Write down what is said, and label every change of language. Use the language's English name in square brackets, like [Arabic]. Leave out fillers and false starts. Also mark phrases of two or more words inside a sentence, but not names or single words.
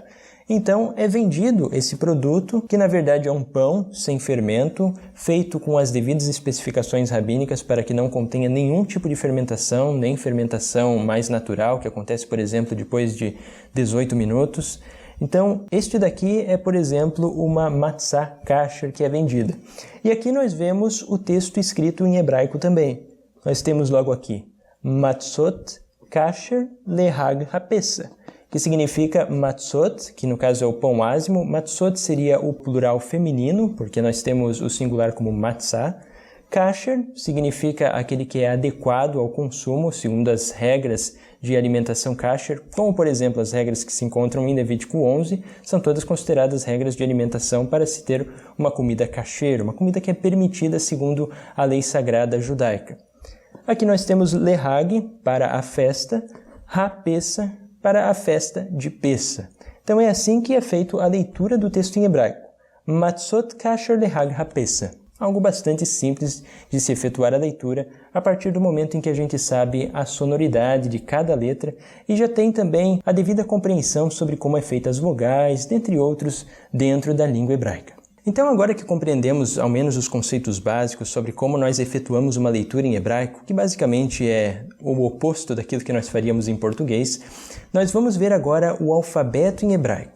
[Portuguese] Então, é vendido esse produto, que na verdade é um pão sem fermento, feito com as devidas especificações rabínicas para que não contenha nenhum tipo de fermentação, nem fermentação mais natural, que acontece, por exemplo, depois de 18 minutos. Então, este daqui é, por exemplo, uma matzá kasher que é vendida. E aqui nós vemos o texto escrito em hebraico também. Nós temos logo aqui, [Hebrew] מצות כשר לחג הפסח, [Portuguese] que significa matzot, que no caso é o pão ázimo. Matzot seria o plural feminino, porque nós temos o singular como matzá. Kasher significa aquele que é adequado ao consumo, segundo as regras de alimentação kasher, como por exemplo as regras que se encontram em Levítico 11, são todas consideradas regras de alimentação para se ter uma comida kasher, uma comida que é permitida segundo a lei sagrada judaica. Aqui nós temos lehag, para a festa, ha-pessa, para a festa de Pessah. Então é assim que é feita a leitura do texto em hebraico. [Hebrew] מצות כשר לחג הפסח. [Portuguese] Algo bastante simples de se efetuar a leitura a partir do momento em que a gente sabe a sonoridade de cada letra e já tem também a devida compreensão sobre como é feita as vogais, dentre outros, dentro da língua hebraica. Então, agora que compreendemos ao menos os conceitos básicos sobre como nós efetuamos uma leitura em hebraico, que basicamente é o oposto daquilo que nós faríamos em português, nós vamos ver agora o alfabeto em hebraico.